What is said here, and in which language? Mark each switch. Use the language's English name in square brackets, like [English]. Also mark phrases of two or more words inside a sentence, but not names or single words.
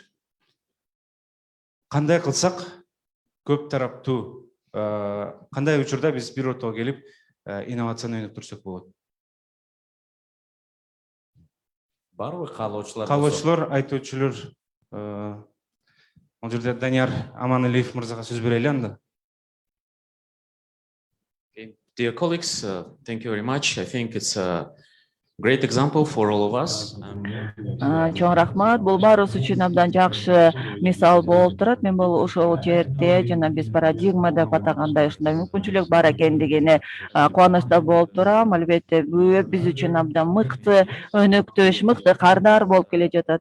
[Kyrgyz] Кандай кылсак көп тараптуу, кандай учурда биз бир ортого келип инновацияны өнүктүрсөк болот? Барбы каалоочулар? Каалоочулар, айтуучулар, бул жерде Данияр Аманалиев мырзага сөз берели анда. [English] Dear colleagues, thank you very much. I think it's a great example for all of us. [Kyrgyz] Чоң рахмат. Бул баарыбыз үчүн абдан жакшы мисал болуп турат. Мен бул ошол жерде жана биз парадигма деп атагандай ушундай мүмкүнчүлүк бар экендигине кубанычта болуп турам. Албетте биз үчүн абдан мыкты өнүктүш, мыкты кардар болуп келе жатат.